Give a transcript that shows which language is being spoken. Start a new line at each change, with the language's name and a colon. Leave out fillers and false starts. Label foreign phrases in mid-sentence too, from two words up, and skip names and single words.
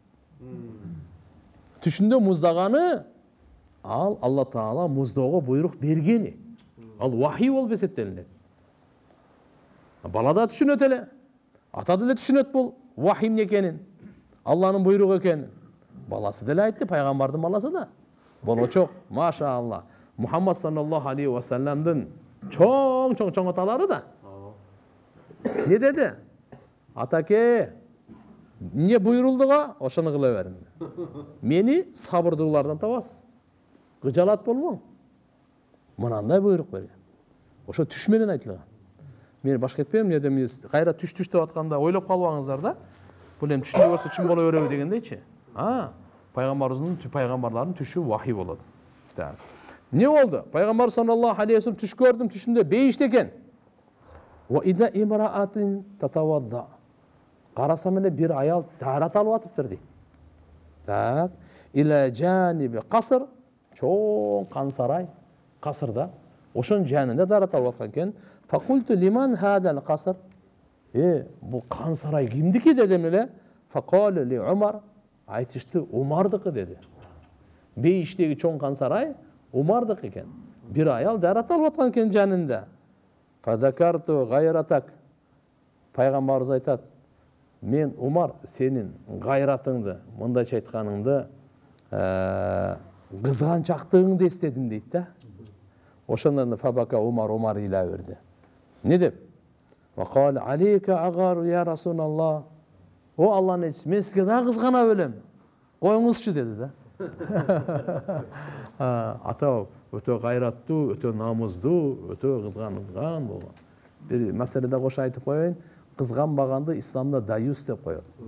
Kyrgyz: Түшүндө муздаганы ал Алла Таала муздоого буйрук бергени. Ал вахи болуп эсептелинет. Бала да түшүнөт эле. Ата деле түшүнөт бул вахи эмне экенин. Алланын буйругу экенин. Баласы деле айтты, пайгамбардын баласы да. Болочок, машаалла. Мухаммад саллаллаху алейхи ва салламдын чоң аталары да. Не деди? Атаке, эмне буйрулдуга, ошону кыла бериң. Мени сабырдуулардан табасыз. Кыжалат болмоң. Мынандай буйрук берген. Ошо түш менен айтылган. Мен башка айтпайм, эмне демиз, кайра түш деп атканда ойлоп калбаңыздар да. Бул эми түшүндө болсо чын боло береби дегендейчи. Пайгамбарлардын түшү вахи болот. Не болду? Пайгамбар
Arabic: صلى الله عليه وسلم
Kyrgyz: түш көрдүм, түшүндө бейиште экен.
Arabic: وإذا امرأة تتوضأ.
Kyrgyz: Карасам эле бир аял тарат алып атыптыр дейт. Так,
Arabic: إلى جانب قصر,
Kyrgyz: чоң кан сарай, касырда. Ошонун жанында тарат алып аткан экен.
Arabic: فقلت لمن هذا القصر.
Kyrgyz: Бул кан сарай кимдики дедим эле.
Arabic: فقالوا لعمر.
Kyrgyz: Айтышты, Умардыкы деди. Бейиштеги чоң кан сарай Умардык экен. Бир аял дарат алып аткан экен жанында.
Arabic: فذكرت غيرتك.
Kyrgyz: Пайгамбарыбыз айтат, мен Умар сенин гайратыңды, мындайча айтканыңды, кызганчактыгыңды эстедим дейт да. Ошондон фабака Умар ыйлай берди. Не деп?
Arabic: وقال عليك أغار يا رسول الله.
Kyrgyz: О Алланын элчиси, мен сизге да кызгана белем. Коюңузчу деди да. Ата өтө гайраттуу, өтө намуздуу, өтө кызганган болгон. Бир маселеде кошо айтып коеюн, кызганбаганды исламда даюс деп коет.